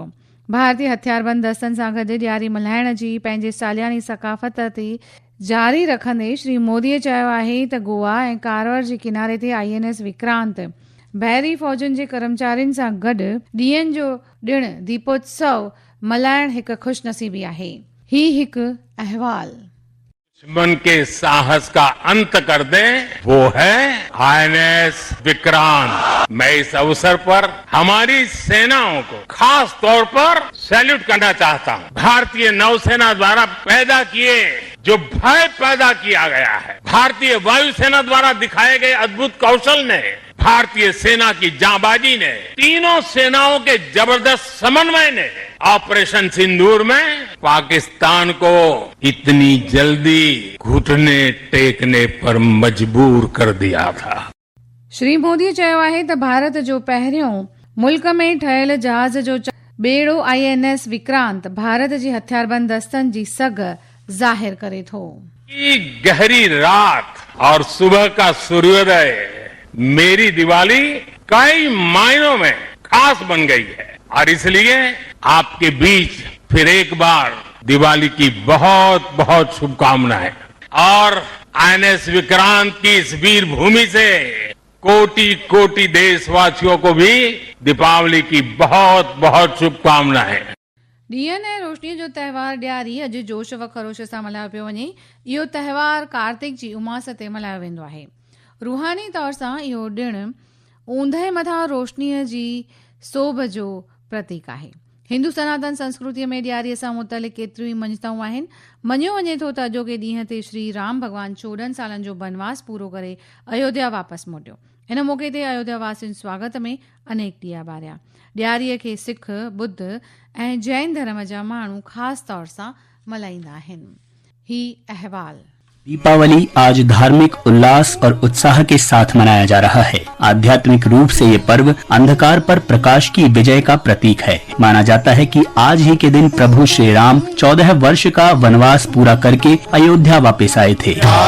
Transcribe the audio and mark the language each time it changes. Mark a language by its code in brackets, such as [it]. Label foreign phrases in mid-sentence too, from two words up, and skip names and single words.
[sd] भारतीय हथियारबंद दस्तनि सां गॾु ॾियारी मल्हाइण जी पंहिंजे सालियानी सक़ाफ़त ते जारी रखंदे श्री मोदीअ चयो आहे त गोवा ऐं कारवार जे किनारे ते INS विक्रांत बहरी फ़ौजुनि जे कर्मचारियुनि सां गॾु ॾींहंनि जो ॾिणु दीपोत्सव मल्हाइण हिकु ख़ुशनसीबी आहे। ही हिकु अहवाल [hi] दुश्मन के साहस का अंत कर दे, वो है INS विक्रांत। मैं इस अवसर पर हमारी सेनाओं को खास तौर पर सैल्यूट करना चाहता हूँ। भारतीय नौसेना द्वारा पैदा किए जो भय पैदा किया गया है, भारतीय वायुसेना द्वारा दिखाए गए अद्भुत कौशल ने, भारतीय सेना की जांबाजी ने, तीनों सेनाओं के जबरदस्त समन्वय ने ऑपरेशन सिंदूर में पाकिस्तान को इतनी जल्दी घुटने टेकने पर मजबूर कर दिया था। [sd] श्री मोदी चयो आहे त भारत जो पहिरियों मुल्क में ठहियल जहाज जो ॿेड़ो INS विक्रांत भारत जी हथियारबंद दस्तनि जी सघ ज़ाहिर करे थो। [hi] गहरी रात और सुबह का सूर्योदय मेरी दिवाली कई मायनों में खास बन गई है और इसलिए आपके बीच फिर एक बार दिवाली की बहुत बहुत शुभकामनाएं। और INS विक्रांत की इस वीर भूमि से कोटि कोटि देशवासियों को भी दीपावली की बहुत बहुत शुभकामनाएं। [sd] ॾींहनि ऐं रोशनीअ जो त्योहार ॾियारी अॼु जोश व ख़रोश सां मल्हायो पियो वञे। इहो त्योहार कार्तिक जी उमास ते मल्हायो वेंदो आहे। रूहानी तौर सां इहो ॾिणु ऊंदहि मथां रोशनीअ जी सोभ जो प्रतीक आहे। हिंदू सनातन संस्कृतीअ में ॾियारीअ सां मुतलिक़ केतिरियूं ई मञताऊं आहिनि। मञियो वञे थो त अॼोके ॾींहं ते श्री राम भॻवानु 14 सालनि जो बनवास पूरो करे अयोध्या वापसि मोटियो। हिन मौक़े ते अयोध्या वासियुनि स्वागत में अनेक ॾिया ॿारिया। ॾियारीअ खे सिख, बुद्ध ऐं जैन धर्म जा माण्हू ख़ासि तौर सां मल्हाईंदा आहिनि। ही अहवाल। [hi] दीपावली आज धार्मिक उल्लास और उत्साह के साथ मनाया जा रहा है। आध्यात्मिक रूप से ये पर्व अंधकार पर प्रकाश की विजय का प्रतीक है। माना जाता है कि आज ही के दिन प्रभु श्री राम 14 वर्ष का वनवास पूरा करके अयोध्या वापस आए थे।